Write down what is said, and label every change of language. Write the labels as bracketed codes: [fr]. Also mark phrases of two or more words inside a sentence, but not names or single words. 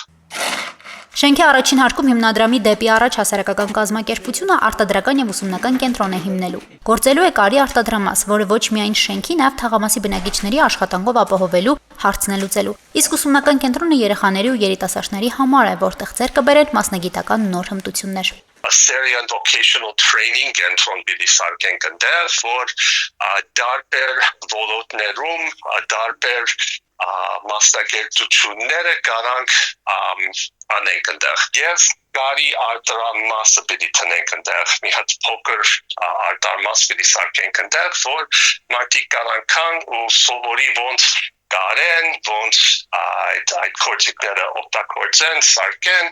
[hy] Շենքի առաջին հարկում հիմնադրամի դեպի առաջ հասարակական կազմակերպությունը արտադրական եւ ուսումնական կենտրոն է հիմնելու։ Գործելու է կարի արտադրամաս, որը ոչ միայն շենքի, նաեւ թաղամասի բնակիչների աշխատանքով ապահովելու հարցն է լուծելու։ Իսկ ուսումնական կենտրոնը երեխաների ու երիտասարդների համար է, որտեղ ձեռք կբերեն մասնագիտական նոր հմտություններ։ [en] Syrian vocational training [hy] կենտրոն պիտի սարքենք ընդեղ, որ դարբեր ոլորտներում, դարբեր մասնագիտությունները կարանք անենք ընդեղ եւ կարի արտադրամասը պիտի տնենք ընդեղ մի հատ փոքր արտադրամաս պիտի սարքենք ընդեղ որ մարդիկ կարանքան ու սովորի ոնց կարեն, ոնց այդ կորձիկները օգտագործեն, սարքեն։